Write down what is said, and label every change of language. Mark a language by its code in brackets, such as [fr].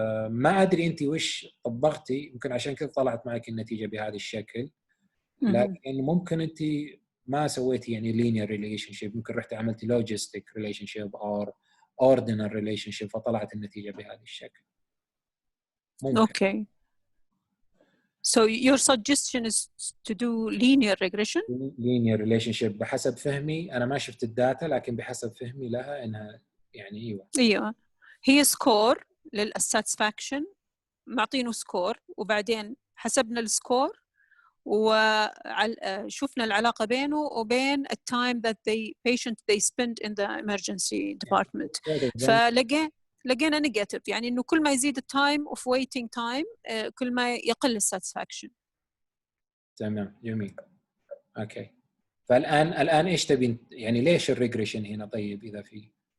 [ar] ما أدري أنت وش طبقتي، يمكن عشان كذا طلعت معك النتيجة بهذا الشكل، لكن ممكن أنت ما سويتي يعني [en] linear relationship، [ar] ممكن رحتي عملتي [en] logistic relationship or ordinal relationship [ar] فطلعت النتيجة بهذا الشكل. ممكن. [en] Okay. So your suggestion is to do linear regression? Linear relationship [ar] بحسب فهمي، أنا ما شفت الداتا لكن بحسب فهمي لها إنها يعني أيوة. هي سكور للsatisfaction، معطينه سكور وبعدين حسبنا السكور وشفنا العلاقة بينه وبين [en] the time that the patient they spend in the emergency department. [ar] فلقينا negative، يعني إنه كل ما يزيد [en] time of waiting time [ar] كل ما يقل satisfaction. تمام، جميل. أوكي. فالآن إيش تبين؟ يعني ليش الريجريشن هنا طيب إذا في؟